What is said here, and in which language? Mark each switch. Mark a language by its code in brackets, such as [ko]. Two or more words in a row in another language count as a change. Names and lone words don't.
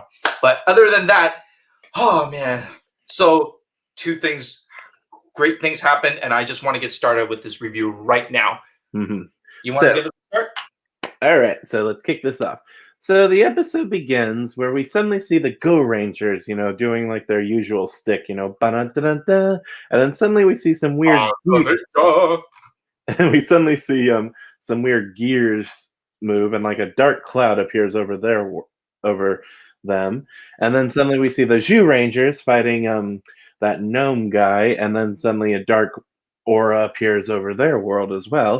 [en] But other than that, oh man. So great things happen, and I just want to get started with this review right now. Mm-hmm. You want to give it a start? All right, so let's kick this off. So the episode begins where we suddenly see the Go Rangers, doing their usual stick, ba-da-da-da-da, and then suddenly we see some weird and we suddenly see some weird gears move, and a dark cloud appears over them, and then suddenly we see the Zhu Rangers fighting that gnome guy, and then suddenly a dark aura appears over their world as well.